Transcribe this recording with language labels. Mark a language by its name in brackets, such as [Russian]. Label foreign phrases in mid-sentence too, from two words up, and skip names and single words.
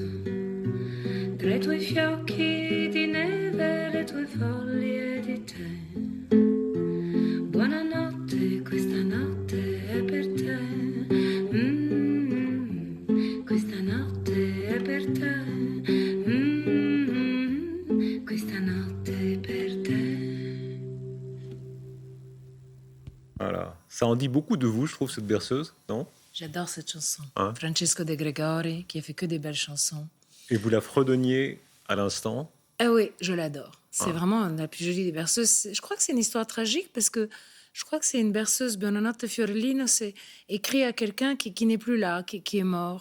[Italian] Tra i tuoi fiocchi di neve, le tue foglie di tè. Buonanotte, questa notte è per te. Questa notte è per te. Questa notte è per te. [French] Voilà. Ça en dit beaucoup de vous, je trouve, cette berceuse, non? J'adore cette chanson. Hein? Francesco De Gregori, qui a fait que des belles chansons. Et vous la fredonniez à l'instant. Ah oui, je l'adore. C'est vraiment la plus jolie des berceuses. Je crois que c'est une histoire tragique parce que je crois que c'est une berceuse, Buonanotte Fiorellino, c'est écrit à quelqu'un qui n'est plus là, qui est mort.